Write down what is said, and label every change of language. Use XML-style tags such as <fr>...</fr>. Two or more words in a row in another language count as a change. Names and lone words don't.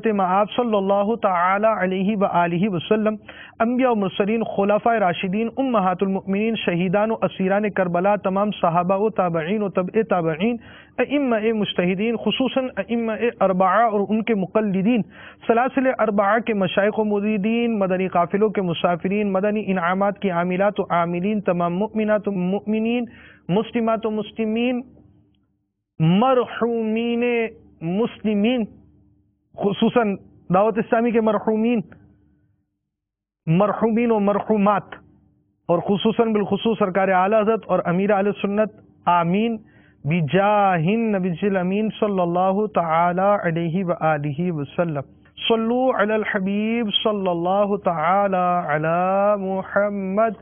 <ur>مآب</ur> <ar>صلی اللہ تعالی علیہ وآلہ وسلم،</ar> <ur>انبیاء و مرسلین، خلفائے راشدین، امہات المؤمنین، شہیدان و اسیران کربلا، تمام صحابہ و تابعین و تبع تابعین، ائمہ مجتہدین، خصوصاً ائمہ اربعہ اور ان کے مقلدین، سلاسل اربعہ کے مشائخ و مریدین، مدنی قافلوں کے مسافرین، مدنی انعامات کی عاملات و عاملین، تمام مؤمنات و مؤمنین، مسلمات و مسلمین، مرحومین مسلمین، خصوصاً دعوت اسلامی کے مرحومین و مرحومات، اور خصوصاً بالخصوص سرکار اعلی حضرت اور امیر اہل سنت،</ur> <ar>آمین بجاہ النبی الامین صلی اللہ تعالی علیہ وآلہ وسلم۔ صلو علی الحبیب صلی اللہ تعالی علی محمد۔</ar>